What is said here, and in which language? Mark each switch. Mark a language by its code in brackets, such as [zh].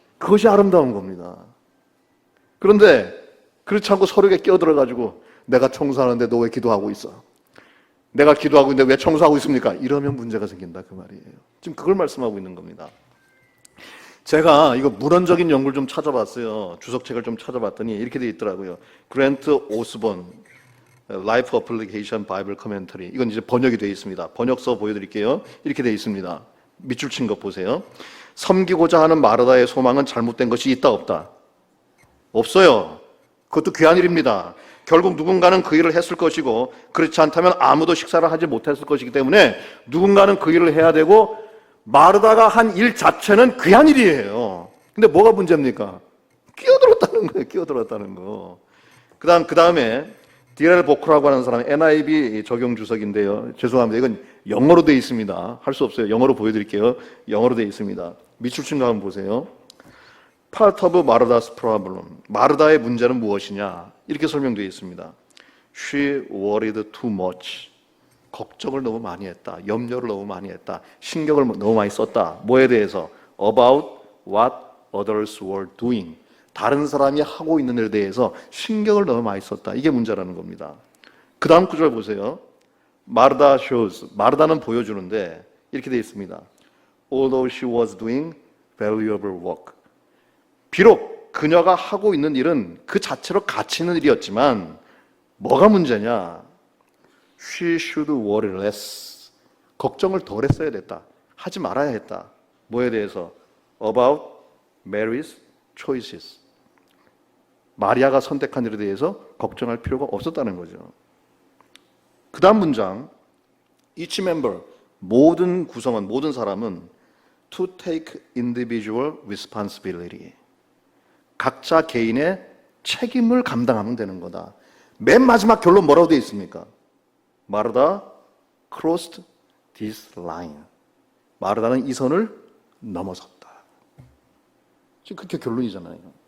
[ko] 그것이 아름다운 겁니다. 그런데 그렇지 않고 서로에게 끼어들어가지고 내가 청소하는데 너 왜 기도하고 있어? 내가 기도하고 있는데 왜 청소하고 있습니까? 이러면 문제가 생긴다, 그 말이에요. 지금 그걸 말씀하고 있는 겁니다. 제가 이거 문헌적인 연구를 좀 찾아봤어요. 주석책을 좀 찾아봤더니 이렇게 돼 있더라고요. 그랜트 오스본 Life Application Bible Commentary. 이건 이제 번역이 되어 있습니다. 번역서 보여드릴게요. 이렇게 되어 있습니다. 밑줄 친 것 보세요. 섬기고자 하는 마르다의 소망은 잘못된 것이 있다 없다? 없어요. 그것도 귀한 일입니다. 결국 누군가는 그 일을 했을 것이고 그렇지 않다면 아무도 식사를 하지 못했을 것이기 때문에 누군가는 그 일을 해야 되고 마르다가 한 일 자체는 귀한 일이에요. 근데 뭐가 문제입니까? 끼어들었다는 거예요. 끼어들었다는 거. 그 다음에 디엘 보크라고 하는 사람, NIV 적용 주석인데요. 죄송합니다. 이건 영어로 되어 있습니다. 할 수 없어요. 영어로 보여드릴게요. 영어로 되어 있습니다. 밑줄 친 거 한번 보세요. [en] Part of Martha's problem. [ko] 마르다의 문제는 무엇이냐? 이렇게 설명되어 있습니다. [en] She worried too much. [ko] 걱정을 너무 많이 했다. 염려를 너무 많이 했다. 신경을 너무 많이 썼다. 뭐에 대해서? [en] About what others were doing. [ko] 다른 사람이 하고 있는 일에 대해서 신경을 너무 많이 썼다. 이게 문제라는 겁니다. 그 다음 구절 보세요. 마르다 shows. 마르다는 보여주는데 이렇게 되어 있습니다. [en] Although she was doing valuable work. [ko] 비록 그녀가 하고 있는 일은 그 자체로 가치 있는 일이었지만 뭐가 문제냐? [en] She should worry less. [ko] 걱정을 덜 했어야 됐다. 하지 말아야 했다. 뭐에 대해서? [en] About Mary's choices. [ko] 마리아가 선택한 일에 대해서 걱정할 필요가 없었다는 거죠. 그 다음 문장. [en] Each member, [ko] 모든 구성원, 모든 사람은 [en] to take individual responsibility. [ko] 각자 개인의 책임을 감당하면 되는 거다. 맨 마지막 결론 뭐라고 되어 있습니까? 마르다 [en] crossed this line. [ko] 마르다는 이 선을 넘어섰다. 지금 그렇게 결론이잖아요.